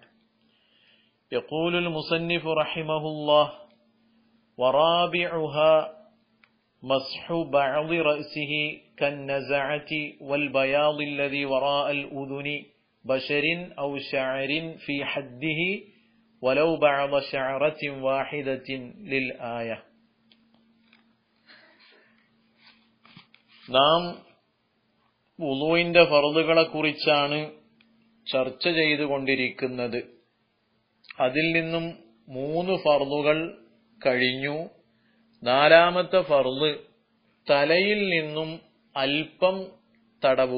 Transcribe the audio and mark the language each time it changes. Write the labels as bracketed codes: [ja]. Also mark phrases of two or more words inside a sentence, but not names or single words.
[ar] يقول المصنف رحمه الله: ورابعها مسح بعض رأسه كالنزعة والبياض الذي وراء الأذن بشر أو شعر في حده ولو بعض شعرة واحدة للآية. [ml] നാം വുളൂഇന്റെ ഫർളുകളെ കുറിച്ചാണ് ചർച്ച ചെയ്തുകൊണ്ടിരിക്കുന്നത്. അതിൽ നിന്നും 3 ഫർളുകൾ കഴിഞ്ഞു. 4ാമത്തെ ഫർള് തലയിൽ നിന്നും അല്പം തടവുക.